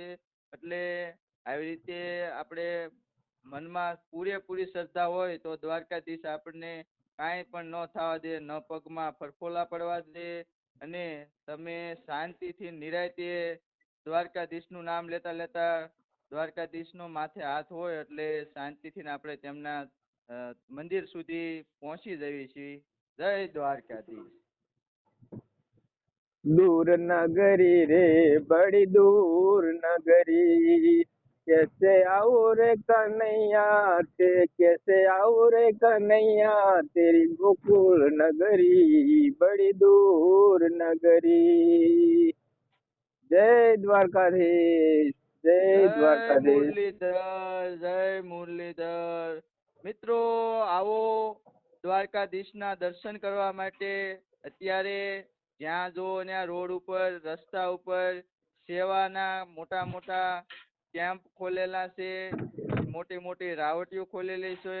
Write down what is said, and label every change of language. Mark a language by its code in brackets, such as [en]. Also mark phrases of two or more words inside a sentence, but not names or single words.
[gu] એટલે આવી રીતે આપણે મનમાં પૂરેપૂરી શ્રદ્ધા હોય તો દ્વારકાધીશ આપણને કાંઈ પણ ન થવા દે, ન પગમાં ફરફોલા પડવા દે, અને તમે શાંતિથી નિરાંતે દ્વારકાધીશનું નામ લેતા લેતા દ્વારકાધીશનો માથે હાથ હોય એટલે શાંતિથી આપણે તેમના મંદિર સુધી પહોંચી જઈએ છીએ. જય દ્વારકાધીશ. [hi] दूर नगरी रे बड़ी दूर नगरी, कैसे आओ रे कन्हैया ते, कैसे आओ रे कन्हैया तेरी गोकुल नगरी बड़ी दूर नगरी. जय द्वारकाधीश, जय જય द्वारकाधीश. [gu] મુરલીધર, જય મુરલીધર. મિત્રો, આવો દ્વારકાધીશના દર્શન કરવા માટે અત્યારે જ્યાં જો ત્યાં રોડ ઉપર, રસ્તા ઉપર સેવાના મોટા મોટા કેમ્પ ખોલેલા છે, મોટી મોટી રાવટીઓ ખોલેલી છે.